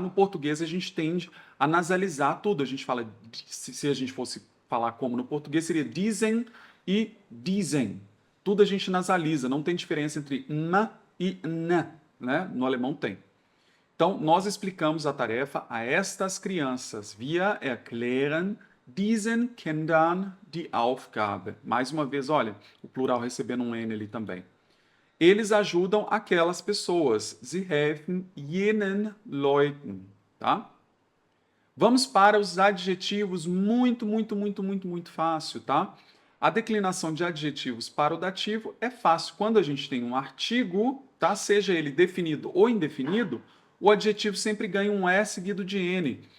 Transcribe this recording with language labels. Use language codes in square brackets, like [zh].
[pt] No português a gente tende a nasalizar tudo. A gente fala, se a gente fosse falar como no português, seria dizem e dizem. Tudo a gente nasaliza, não tem diferença entre m e n, né? No alemão tem. Então, nós explicamos a tarefa a estas crianças. [de] Wir erklären diesen Kindern die Aufgabe. [pt] Mais uma vez, olha, o plural recebendo um N ali também. Eles ajudam aquelas pessoas. [de] Sie helfen jenen Leuten, tá? [pt] Vamos para os adjetivos, muito fácil, tá? A declinação de adjetivos para o dativo é fácil. Quando a gente tem um artigo, tá? Seja ele definido ou indefinido, o adjetivo sempre ganha um S seguido de N.